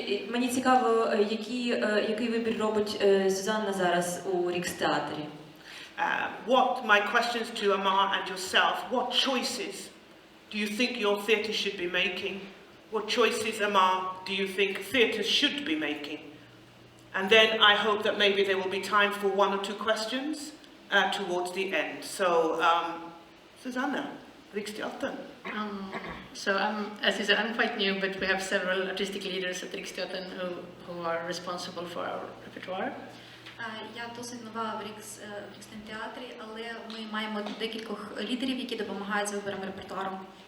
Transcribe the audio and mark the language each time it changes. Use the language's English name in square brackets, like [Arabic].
[Ukrainian] Мені цікаво, який вибір робить Сюзанна зараз у Рікстеатрі. [English] What my questions to Amar and yourself, what choices do you think your theatre should be making? What choices, Amar, do you think theatres should be making? And then I hope that maybe there will be time for one or two questions towards the end. So, Susanna, Riksteatern. As you said, I'm quite new, but we have several artistic leaders at Riksteatern who are responsible for our repertoire. [Ukrainian] Я досить нова в Рікстеатрі, але ми маємо декількох лідерів, які допомагають з вибором репертуару.